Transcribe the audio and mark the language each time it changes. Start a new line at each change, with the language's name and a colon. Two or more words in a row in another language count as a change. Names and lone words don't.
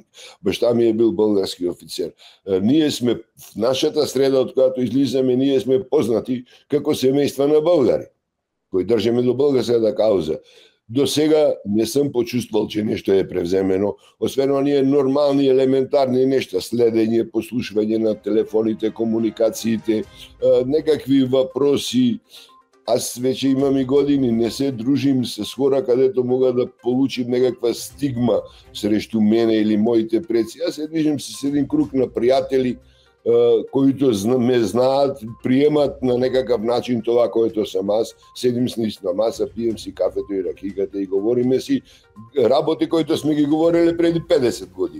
Bulgarian: Башта ми е бил български офицер. Ние сме в нашата среда од којато излизаме, ние сме познати како семејства на българи, кои држиме до българската кауза. До сега не съм почувствал, че нешто е превземено, освен оние нормални, елементарни нешта, следење, послушвање на телефоните, комуникациите, некакви въпроси. Аз вече имам и години, не се дружим с хора кадето мога да получим некаква стигма срещу мене или моите предци. Аз се движим с един круг на пријатели, които ме знаат, приемат на некакав начин тоа което сам аз, седим с нив на маса, пием си кафето и ракиката и говориме си работи които сме ги говориле преди 50 години.